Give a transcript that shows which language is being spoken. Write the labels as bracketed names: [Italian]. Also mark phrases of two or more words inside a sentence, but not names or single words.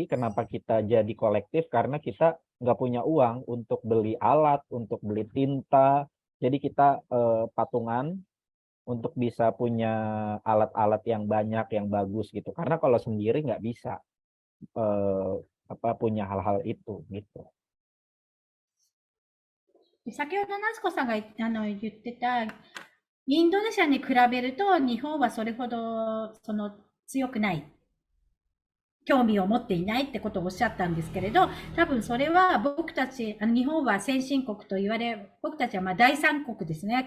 [Indonesian] Kenapa kita jadi kolektif? Karena kita nggak punya uang untuk beli alat, untuk beli tinta. Jadi kita patungan untuk bisa punya alat-alat yang banyak, yang bagus gitu. Karena kalau sendiri nggak bisa punya hal-hal itu gitu. [Japanese] 先ほど夏子さんが言ってた、インドネシアに比べると日本はそれほど強くない。興味を持っていないってことをおっしゃったんですけれど、多分それは僕たち、日本は先進国と言われ、僕たちはまあ第三国ですね。